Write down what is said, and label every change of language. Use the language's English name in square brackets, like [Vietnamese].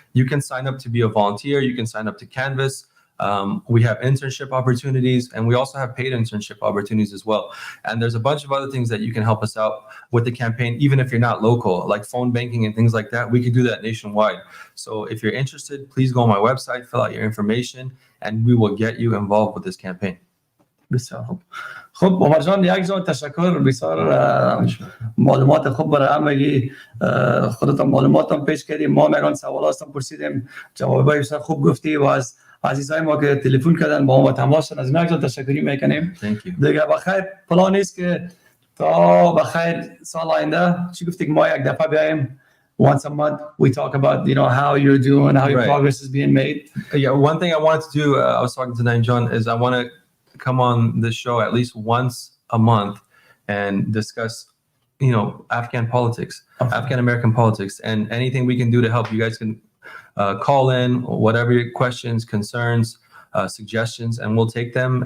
[English] You can sign up to be a volunteer. You can sign up to Canvas. We have internship opportunities, and we also have paid internship opportunities as well. And there's a bunch of other things that you can help us out with the campaign, even if you're not local, like phone banking and things like that. We can do that nationwide. So if you're interested, please go on my website, fill out your information, and we will get you involved with this campaign. [Persian] بسیار خوب. خب عمر جان، یک جان تشکر، بسیار معلومات خوب برای همگی. خودتان معلوماتم پیش کردیم، ما میگن سوالاتم پرسیدیم، جوابای بسیار خوب گفتی و از عزیزای ما که تلفن کردن با ما تماس شدن، از یک جان تشکری میکنیم. دیگه بخیر پلان نیست که تا بخیر سال آینده چی گفتی که ما یک دفعه بیایم [English] once a month, we talk about, how you're doing, how your progress is being made. Yeah, one thing I wanted to do, I was talking to Naim John, is I want to come on this show at least once a month and discuss, Afghan politics, Afghan American politics, and anything we can do to help. You guys can call in, whatever your questions, concerns, suggestions, and we'll take them.